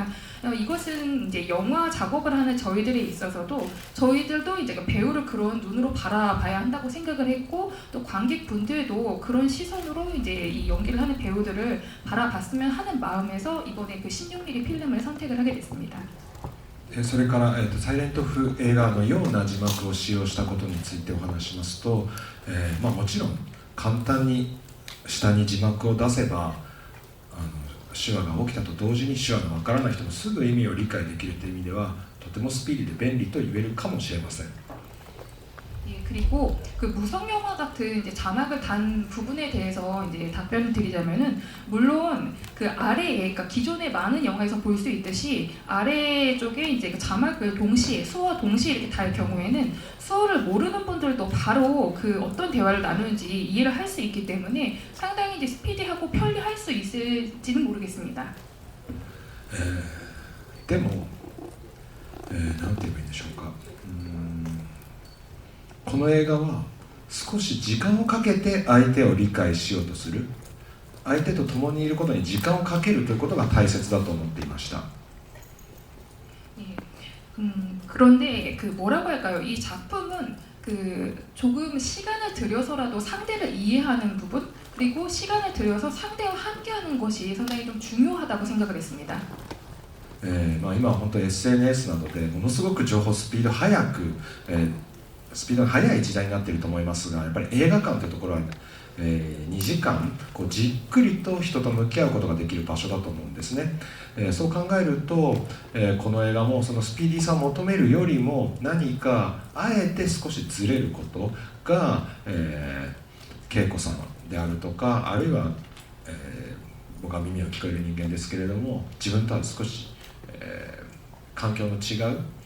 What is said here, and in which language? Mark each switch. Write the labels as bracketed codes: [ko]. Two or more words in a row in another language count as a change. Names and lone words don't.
[ko] 이것은 이제 영화 작업을 하는 저희들에 있어서도 저희들도 이제 그 배우를 그런 눈으로 바라봐야 한다고 생각을 했고 또 관객분들도 그런 시선으로 이제 이 연기를 하는 배우들을 바라봤으면 하는 마음에서 이번에 그 16mm 필름을 선택을 하게 됐습니다. [ja] それから、サイレント風映画のような字幕を使用したことについてお話しますと、もちろん簡単に下に字幕を出せば手話が起きたと同時に手話がわからない人もすぐ意味を理解できるという意味ではとてもスピーディーで便利と言えるかもしれません。 [ko] 예, 그리고 그 무성 영화 같은 이제 자막을 단 부분에 대해서 이제 답변을 드리자면은 물론 그 아래에 그러니까 기존의 많은 영화에서 볼 수 있듯이 아래 쪽에 이제 그 자막을 동시에 수어와 동시에 이렇게 달 경우에는 수어를 모르는 분들도 바로 그 어떤 대화를 나누는지 이해를 할 수 있기 때문에 상당히 이제 스피디하고 편리할 수 있을지는 모르겠습니다. [ja] でも、なんて言えばいいんでしょうか。この映画は少し時間をかけて相手を理解しようとする、相手と共にいることに時間をかけるということが大切だと思っていました。 [ko] 그런데 그 뭐라고 할까요? 이 작품은 그 조금 시간을 들여서라도 상대를 이해하는 부분 그리고 시간을 들여서 상대와 함께하는 것이 상당히 좀 중요하다고 생각을 했습니다. [ja] 今は本当 SNS などでものすごく情報スピード速く、スピードが速い時代になっていると思いますが、やっぱり映画館というところは、2時間こうじっくりと人と向き合うことができる場所だと思うんですね。そう考えると、この映画もそのスピーディーさを求めるよりも何かあえて少しずれることが、恵子さんであるとか、あるいは、僕は耳を聞こえる人間ですけれども、自分とは少し、環境の違う、